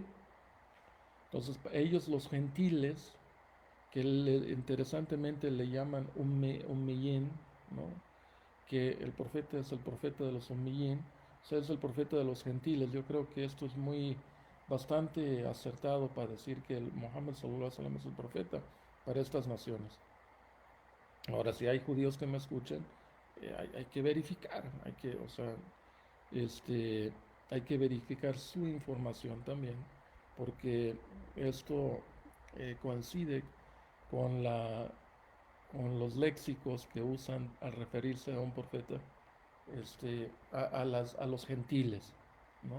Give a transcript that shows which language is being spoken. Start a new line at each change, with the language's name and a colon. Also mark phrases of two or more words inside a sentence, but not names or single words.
Spanish: Entonces ellos los gentiles, que interesantemente le llaman Ummeyín, ¿no? Que el profeta es el profeta de los Ummeyín, o sea, es el profeta de los gentiles. Yo creo que esto es bastante acertado para decir que el Mohammed
Arabic: صلى الله عليه وسلم
Spanish: es el profeta para estas naciones. Ahora, si hay judíos que me escuchen, hay que verificar, o sea, este, hay que verificar su información también, porque esto coincide con con los léxicos que usan al referirse a un profeta, a los gentiles, ¿no?